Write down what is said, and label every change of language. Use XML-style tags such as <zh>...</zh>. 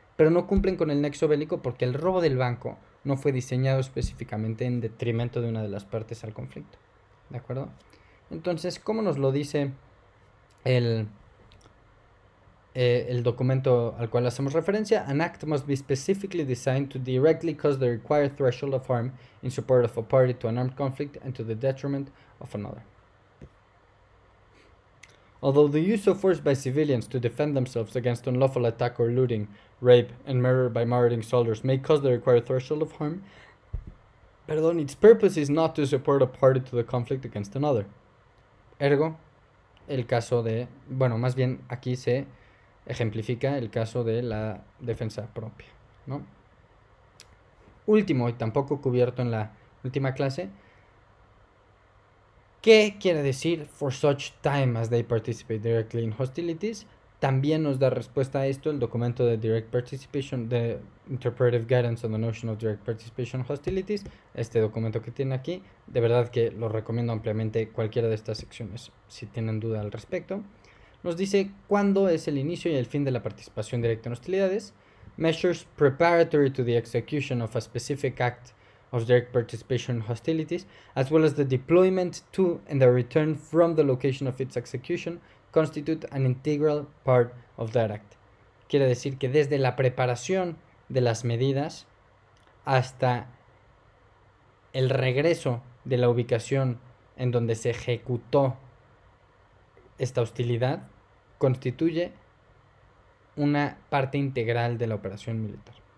<es>Pero no cumplen con el nexo bélico porque el robo del banco no fue diseñado específicamente en detrimento de una de las partes al conflicto, ¿de acuerdo? Entonces, ¿cómo nos lo dice el documento al cual hacemos referencia?</es> <en>An act must be specifically designed to directly cause the required threshold of harm in support of a party to an armed conflict and to the detriment of another. Although the use of force by civilians to defend themselves against unlawful attack or looting, rape, and murder by marauding soldiers may cause the required threshold of harm, its purpose is not to support a party to the conflict against another.</en> <es>Ergo, el caso de, bueno, más bien aquí se ejemplifica el caso de la defensa propia, ¿no? Último, y tampoco cubierto en la última clase, ¿qué quiere decir</es> <en>for such time as they participate directly in hostilities?</en> <es>También nos da respuesta a esto el documento de Direct Participation, de Interpretive Guidance on the Notion of Direct Participation in Hostilities, este documento que tiene aquí. De verdad que lo recomiendo ampliamente cualquiera de estas secciones si tienen duda al respecto. Nos dice cuándo es el inicio y el fin de la participación directa en hostilidades.</es> <en>Measures preparatory to the execution of a specific act of direct participation in hostilities, as well as the deployment to and the return from the location of its execution, constitute an integral part of that act.</en> <es>Quiere decir que desde la preparación de las medidas hasta el regreso de la ubicación en donde se ejecutó esta hostilidad constituye una parte integral de la operación militar.</es>